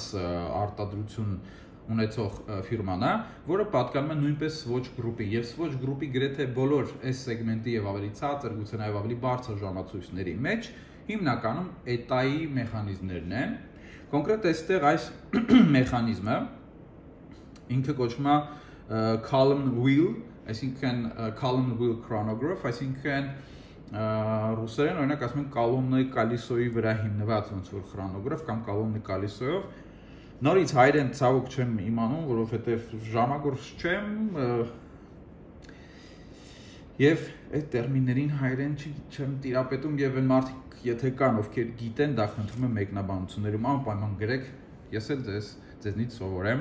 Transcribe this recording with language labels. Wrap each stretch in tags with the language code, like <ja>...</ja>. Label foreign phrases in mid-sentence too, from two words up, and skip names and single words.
<hy>արտադրություն ունեցող ֆիրման է, որը պատկանում է նույնպես Swatch Group-ի եւ Swatch Group-ի գրեթե բոլոր այս սեգմենտի եւ ավելի ցածր, գուցե նաեւ ավելի բարձր ժամացույցների մեջ հիմնականում ETA-ի մեխանիզմներն են։ Կոնկրետ այստեղ այս մեխանիզմը ինքը կոչվում է</hy> <en>column wheel,</en> <hy>այսինքն</hy> <en>column wheel chronograph,</en> <hy>այսինքն ռուսերեն օրինակ ասում են կոլոննայի կալիսոյի վրա հիմնված ոնց որ խրոնոգրաֆ կամ կոլոննի կալիսոյով։ Նորից հայերեն ցավոք չեմ իմանում, որովհետև ժամագործ չեմ եւ այդ տերմիններին հայերեն չեմ տիրապետում եւ այն մարդիկ եթե կան ովքեր գիտեն, դա խնդրում եմ մեկնաբանություններում անպայման գրեք, ես էլ ձեզնից սովորեմ,</hy>